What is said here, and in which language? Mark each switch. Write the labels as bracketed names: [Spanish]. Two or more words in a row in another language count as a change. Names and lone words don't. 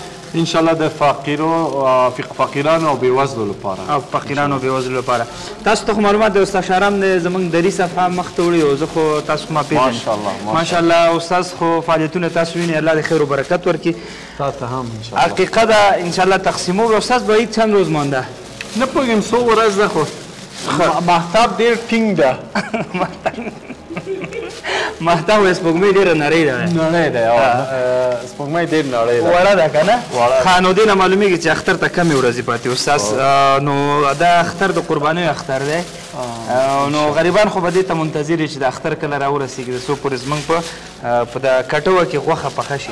[Pashto] انشاءالله د فقیرانو او بېوزلو لپاره او فقیرانو او بېوزلو لپاره تاسو ته خو معلومات دی استاد شهرام دی زموږ دري صفحه مخ ته وړي او زه خو تاسو خو ما پېژنم ماشاءالله استاد خو فعالیتونه تاسو وینئ الله د خیر و برکت ورکړي تا ته هم انشاءالله عقیقه ده انشاءالله تقسیمو استاد [Persian] به عید چند روز مانده [Pashto] نه پوهېږم څو ورځ ده خو مهتاب ډېر ټینګ ده مهتاب وایي سپوږمۍ ډېره نرۍ ده نرۍ ده سپوږمۍ ډېر نرۍ ده وړه ده که نه ښه نو دې نه معلومېږي چې اختر ته کمې ورځې پاتې استاد نو دا اختر د قربانیو اختر دی نو غریبان خو به دې ته منتظر وي چې د اختر کله راورسېږي د څو پورې زموږ په د کټوه کې غوښه پخه شي